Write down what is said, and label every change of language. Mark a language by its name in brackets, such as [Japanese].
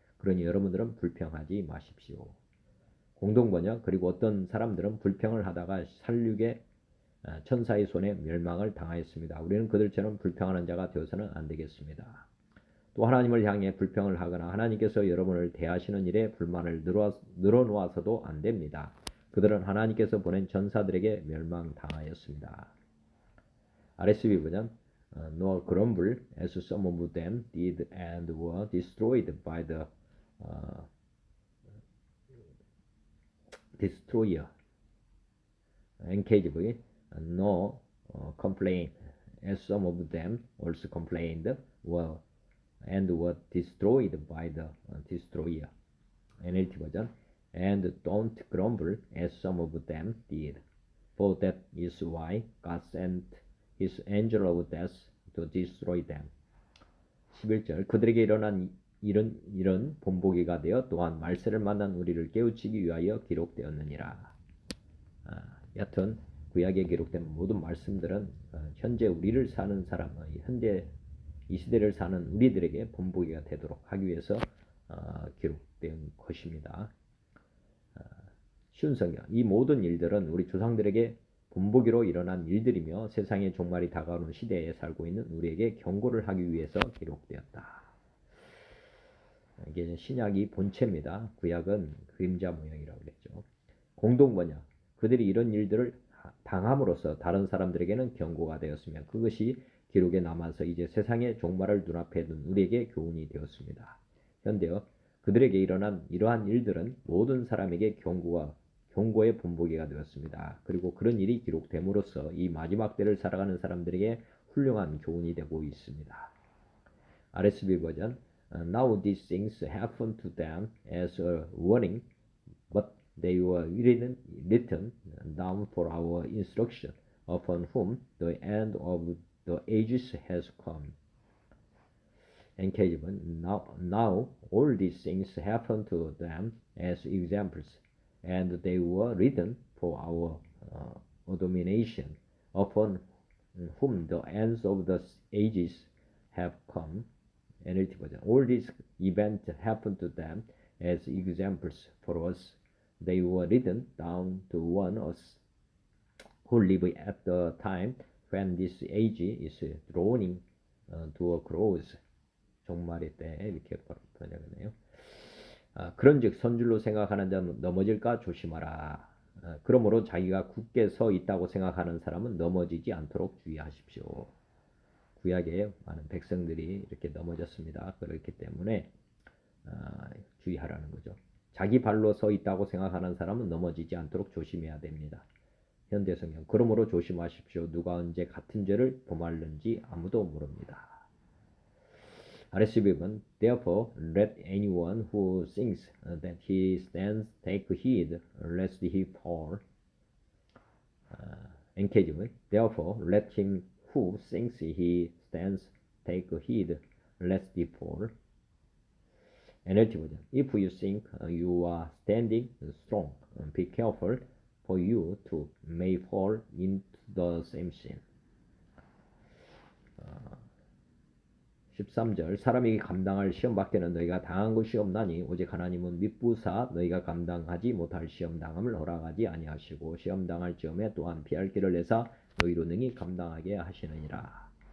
[Korean] 그러니 여러분들은 불평하지 마십시오. 공동번역 그리고 어떤 사람들은 불평을 하다가 살육의 천사의 손에 멸망을 당하였습니다. 우리는 그들처럼 불평하는 자가 되어서는 안 되겠습니다. 또 하나님을 향해 불평을 하거나 하나님께서 여러분을 대하시는 일에 불만을 늘어놓아서도 안 됩니다. 그들은 하나님께서 보낸 전사들에게 멸망당하였습니다. [English] RSV 버전 nor grumble as some of them did and were destroyed by the destroyer. NKJV no complain as some of them also complained and were destroyed by the destroyer. NLT 버전 and don't grumble as some of them did, for that is why God sent his angel of death to destroy them. [Korean] 11절 그들에게 일어난 이런 본보기가 되어 또한 말세를 만난 우리를 깨우치기 위하여 기록되었느니라. 여튼 구약에 기록된 모든 말씀들은 현재 우리를 사는 사람, 현재 이 시대를 사는 우리들에게 본보기가 되도록 하기 위해서 기록된 것입니다. 쉬운 성경 이 모든 일들은 우리 조상들에게 본보기로 일어난 일들이며 세상의 종말이 다가오는 시대에 살고 있는 우리에게 경고를 하기 위해서 기록되었다. 이게 신약이 본체입니다. 구약은 그림자 모형이라고 그랬죠. 공동번역 그들이 이런 일들을 당함으로써 다른 사람들에게는 경고가 되었으며 그것이 기록에 남아서 이제 세상의 종말을 눈앞에 둔 우리에게 교훈이 되었습니다. 현대어 그들에게 일어난 이러한 일들은 모든 사람에게 경고의 본보기가 되었습니다. 그리고 그런 일이 기록됨으로써 이 마지막 때를 살아가는 사람들에게 훌륭한 교훈이 되고 있습니다. [English] RSV 버전 Now these things happened to them as a warning, but they were written down for our instruction, upon whom the end of the ages has come. NKJ는 now all these things happened to them as examples, and they were written for our domination, upon whom the ends of the ages have come. NLT 버전 All these events happened to them as examples for us. They were written down to warn us who live at the time when this age is drawing to a close. [Korean] 종말의 때 이렇게 번역하네요. 그런즉 선줄로 생각하는 자 넘어질까 조심하라. 그러므로 자기가 굳게 서 있다고 생각하는 사람은 넘어지지 않도록 주의하십시오. 구약에 많은 백성들이 이렇게 넘어졌습니다. 그렇기 때문에 주의하라는 거죠. 자기 발로 서 있다고 생각하는 사람은 넘어지지 않도록 조심해야 됩니다. 현대 성경. 그러므로 조심하십시오. 누가 언제 같은 죄를 범하는지 아무도 모릅니다. [English] RSV는 Therefore let anyone who thinks that he stands take heed lest he fall. NK지문 Therefore let him who thinks he stands take heed lest he fall. NLT 버전 If you think you are standing strong, be careful for you too may fall into the same sin. [Korean] 13절 사람이 감당할 시험 밖에는 너희가 당한 것이 없나니 오직 하나님은 미쁘사 너희가 감당하지 못할 시험 당함을 허락하지 아니하시고 시험 당할 즈음에 또한 피할 길을 내사 너희로 능히 감당하게 하시느니라.